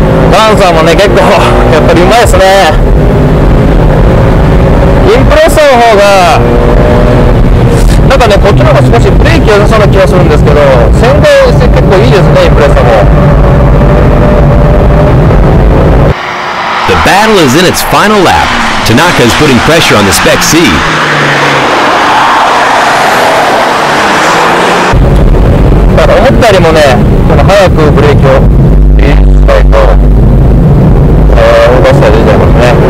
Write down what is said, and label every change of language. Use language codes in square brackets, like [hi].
[ja] ガンさんもね、結構やっぱりうまいですね。インプレッサーの方がなんかね、こっちの方が少しブレーキ良さそうな気がするんですけど、先代結構いいですね、インプレッサーも。 [en] The battle is in its final lap. Tanaka is putting pressure on the Spec C. [ja] だから思ったよりもね、早くブレーキをしたいと、動かしたら出ちゃいますね。